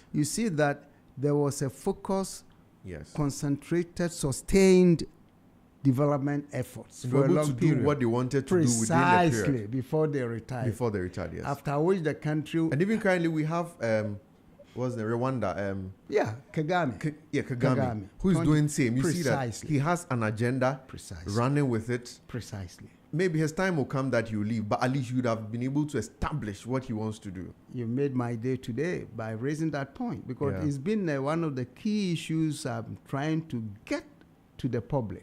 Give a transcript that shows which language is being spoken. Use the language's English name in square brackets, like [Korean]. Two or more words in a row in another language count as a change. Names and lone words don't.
[English] You see that there was a focus, concentrated, sustained development efforts for a long period. Do what they wanted to do within the period. Precisely, before they retired. Before they retired, yes. After which the country... And even currently we have, what's the Rwanda? Kagame. Kagame. Who is doing same. You see that he has an agenda, running with it. Precisely. Maybe his time will come that he'll leave, but at least you would have been able to establish what he wants to do. You made my day today by raising that point, because it's been one of the key issues I'm trying to get to the public.